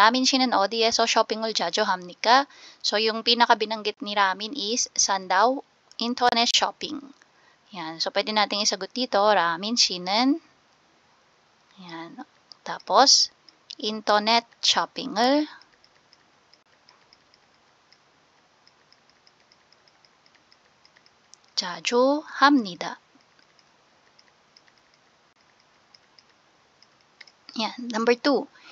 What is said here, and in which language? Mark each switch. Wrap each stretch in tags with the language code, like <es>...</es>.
<ko>라민 씨는 어디에서 쇼핑을 자주 합니까?</ko> <tl>So, yung pinaka-binanggit ni Ramin is, saan daw? Internet shopping. Yan. So, pwede natin isagot dito, 라민 씨는, yan.</tl> <ko>Tapos, internet shopping을 자주 합니다.</ko> <tl>Yan. Number 2.</tl>